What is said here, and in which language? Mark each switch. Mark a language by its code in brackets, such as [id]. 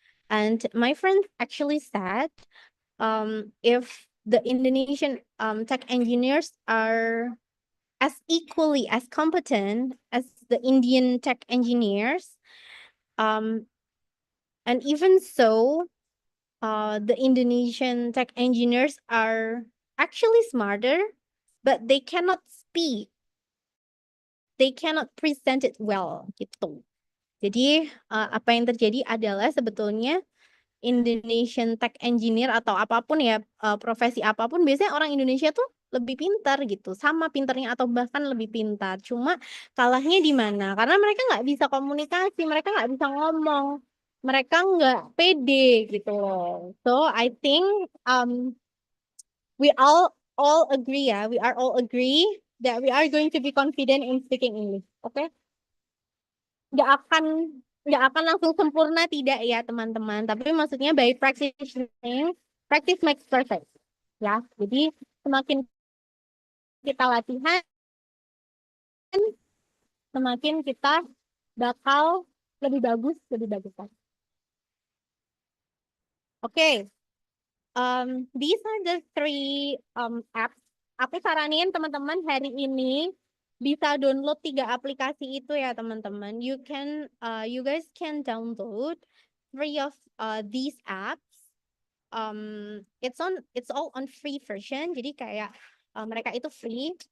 [en] And my friends actually said, if the Indonesian tech engineers are as equally as competent as the Indian tech engineers, and even so, the Indonesian tech engineers are actually smarter, but they cannot speak, they cannot present it well, [id] gitu. Jadi apa yang terjadi adalah sebetulnya [en] Indonesian tech engineer [id] atau apapun ya, profesi apapun, biasanya orang Indonesia tuh lebih pintar gitu, sama pintarnya atau bahkan lebih pintar. Cuma kalahnya di mana? Karena mereka nggak bisa komunikasi, mereka nggak bisa ngomong, mereka nggak pede gitu loh. [en] So I think we all agree ya, we are all agree that we are going to be confident in speaking English. [id] Oke? Nggak akan langsung sempurna, tidak ya teman-teman, tapi maksudnya [en] by practicing, practice makes perfect [id] ya. Jadi semakin kita latihan, semakin kita bakal lebih bagus kan. [en] Oke. These are the 3 apps. [id] Aku saranin teman-teman hari ini bisa download 3 aplikasi itu ya teman-teman. [en] You guys can download 3 of these apps. It's all on free version. [id] Jadi kayak mereka itu [en] free.